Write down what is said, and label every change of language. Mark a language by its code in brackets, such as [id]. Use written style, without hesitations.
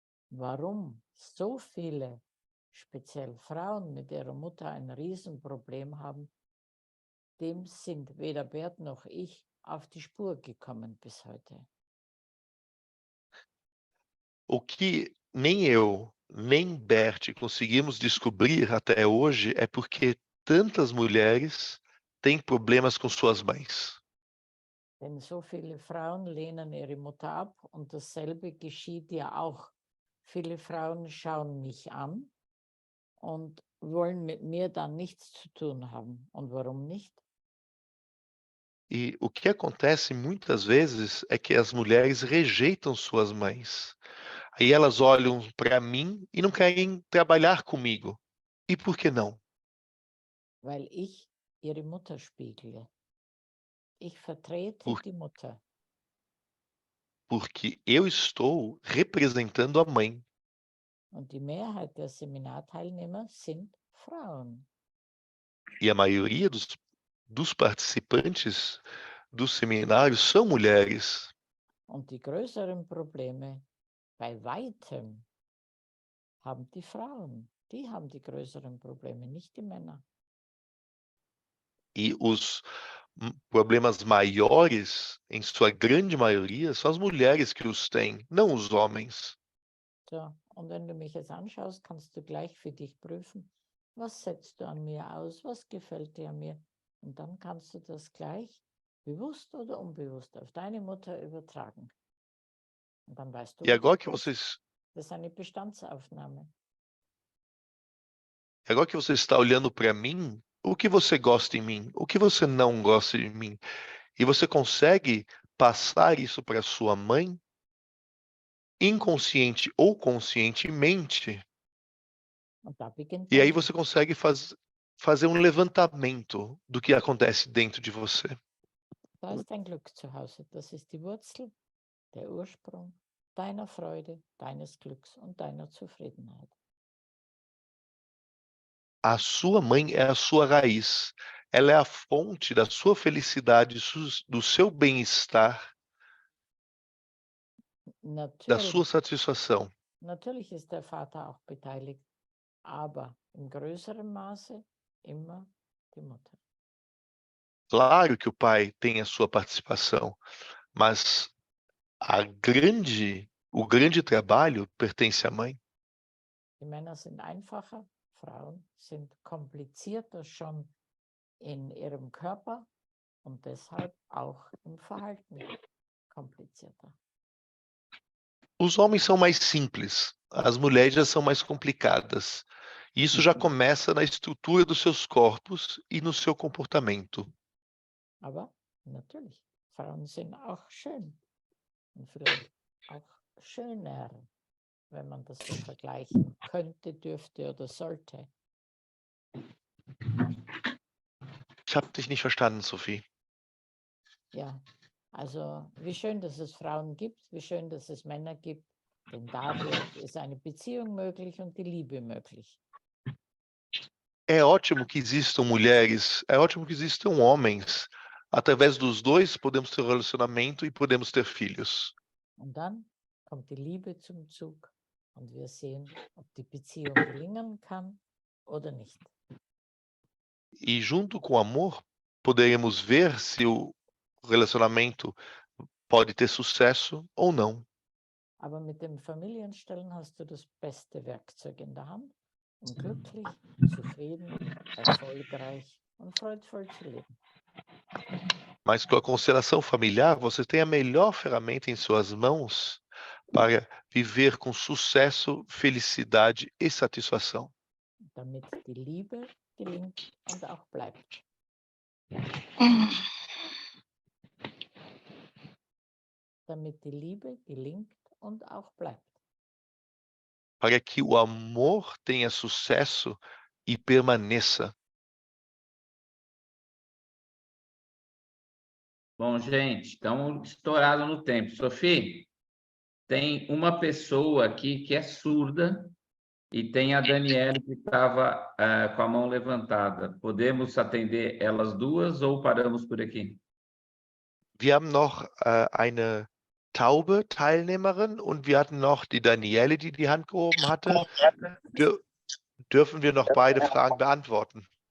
[de] Warum so viele, speziell Frauen mit ihrer Mutter, ein Riesenproblem haben, dem sind weder Bert noch ich auf die Spur gekommen bis heute. [pt] o que nem eu, nem Bert conseguimos descobrir até hoje é porque tantas mulheres têm problemas com suas mães. [de] Denn so viele Frauen lehnen ihre Mutter ab und dasselbe geschieht ja auch. Viele Frauen schauen mich an und wollen mit mir dann nichts zu tun haben. Und warum nicht? [pt] E o que acontece muitas vezes é que as mulheres rejeitam suas mães. Aí elas olham para mim e não querem trabalhar comigo. E por que não? [de] Weil ich ihre Mutter spiegle. Ich vertrete [pt] Por- [de] die Mutter. [pt] Porque eu estou representando a mãe. [de] Und die Mehrheit der Seminarteilnehmer sind Frauen. [pt] E a maioria dos participantes dos seminários são mulheres. [de] Und die größeren Probleme bei weitem haben die Frauen. Die haben die größeren Probleme, nicht die Männer. [pt] E os problemas maiores, em sua grande maioria, são as mulheres que os têm, não os homens. [de] So, und wenn du mich jetzt anschaust, kannst du gleich für dich prüfen, was setzt du an mir aus, was gefällt dir an mir. Und dann kannst du das gleich bewusst oder unbewusst auf deine Mutter übertragen. Und dann weißt du, [pt] E agora que [de] was [pt] vocês [de] das ist eine Bestandsaufnahme. [pt] Agora que você está olhando para mim, o que você gosta em mim? O que você não gosta de mim? E você consegue passar isso para sua mãe? inconsciente ou conscientemente, [de] Und da beginnt [pt] e aí [de] dann [pt] você consegue fazer um levantamento do que acontece dentro de você. [de] Da ist dein Glück zu Hause. Das ist die Wurzel, der Ursprung deiner Freude, deines Glücks und deiner Zufriedenheit. [pt] A sua mãe é a sua raiz. Ela é a fonte da sua felicidade, do seu bem-estar, da [de] Natürlich, [pt] sua satisfação. [de] natürlich ist der Vater auch beteiligt, aber im größeren Maße immer die Mutter. [pt] Claro que o pai tem a sua participação, mas o grande trabalho pertence à mãe. [de] Die Männer sind einfacher, Frauen sind komplizierter schon in ihrem Körper und deshalb auch im Verhalten komplizierter. [pt] Os homens são mais simples, as mulheres já são mais complicadas. Isso já começa na estrutura dos seus corpos e no seu comportamento. [de] Aber natürlich, Frauen sind auch schön und vielleicht auch schöner, wenn man das so vergleichen könnte, dürfte oder sollte. Ich habe dich nicht verstanden, Sophie. Ja, also wie schön, dass es Frauen gibt, wie schön, dass es Männer gibt, denn dadurch ist eine Beziehung möglich und die Liebe möglich. [pt] É ótimo que existam mulheres, é ótimo que existam homens. Através dos dois podemos ter um relacionamento e podemos ter filhos. [de] Und dann kommt die Liebe zum Zug und wir sehen, ob die Beziehung gelingen kann oder nicht. [pt] E junto com o amor, poderemos ver se o relacionamento pode ter sucesso ou não. [de] Aber mit dem Familienstellen hast du das beste Werkzeug in der Hand, um glücklich, zufrieden, erfolgreich und freudvoll zu leben. [pt] Mas com a constelação familiar, você tem a melhor ferramenta em suas mãos para viver com sucesso, felicidade e satisfação. [de] Damit die Liebe gelingt und auch bleibt. Damit die Liebe gelingt und auch bleibt. [pt] Para que o amor tenha sucesso e permaneça. Bom, gente, estamos estourados no tempo. Sophie, tem uma pessoa aqui que é surda e tem a Daniele que estava com a mão levantada. Podemos atender elas duas ou paramos por aqui? [de] Wir haben noch eine taube Teilnehmerin und wir hatten noch die Daniele, die die Hand gehoben hatte. Dürfen wir noch beide Fragen beantworten?